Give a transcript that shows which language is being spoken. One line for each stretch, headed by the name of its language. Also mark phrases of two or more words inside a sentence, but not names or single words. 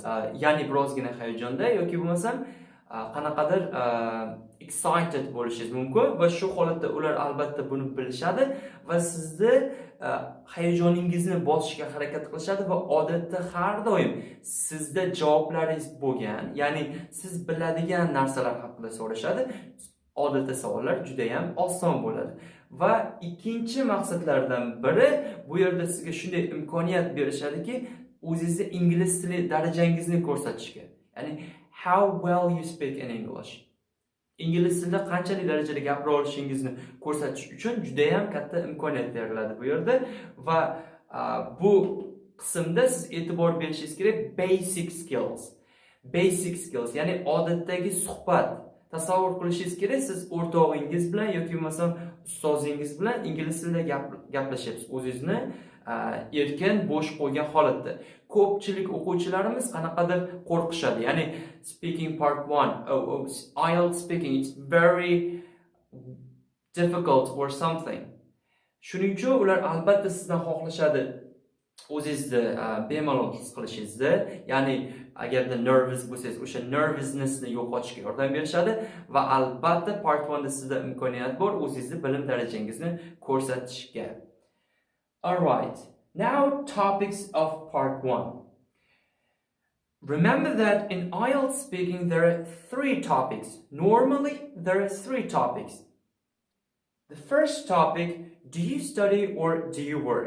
Uzbek: Ya'ni birozgina hayajonda yoki bo'lmasam qanaqadir excited bo'lishingiz mumkin va shu holatda ular albatta buni bilishadi va sizni hayajoningizni bosishga harakat qilishadi va odatda har doim sizda javoblaringiz bo'lgan, ya'ni siz biladigan narsalar haqida so'rashadi. Odatda savollar juda ham oson bo'ladi. Va ikkinchi maqsadlardan biri bu yerda sizga shunday imkoniyat berishadiki, o'zingizni ingliz tili darajangizni ko'rsatishga.
English: Ya'ni how well you speak in English.
Uzbek: Ingliz tilida qanchalik darajada gapira olishingizni ko'rsatish uchun juda ham katta imkoniyat beriladi bu yerda va bu qismda siz e'tibor berishingiz kerak
English: basic skills. Basic skills,
Uzbek: ya'ni odatdagi suhbat. Tasavvur qilishingiz kerak, siz o'rtog'ingiz bilan yoki bo'lmasam ustozingiz bilan ingliz tilida gaplashyapsiz. O'zingizni erkin, bo'sh qo'ygan holatda. Ko'pchilik o'quvchilarimiz qanaqadir qo'rqishadi.
English: Ya'ni speaking part 1, IELTS speaking, it's very difficult or something.
Uzbek: Shuning uchun ular albatta sizdan xohlashadi o'zingizni bemalol his qilishingizni, ya'ni agarda nervous bo'lsangiz, o'sha nervousnessni yo'qotishga yordam berishadi va albatta part 1 da sizda imkoniyat bor o'zingizni bilim darajangizni ko'rsatishga.
English: All right. Now topics of part 1. Remember that in IELTS speaking there are 3 topics. Normally there are 3 topics. The first topic, do you study or do you work?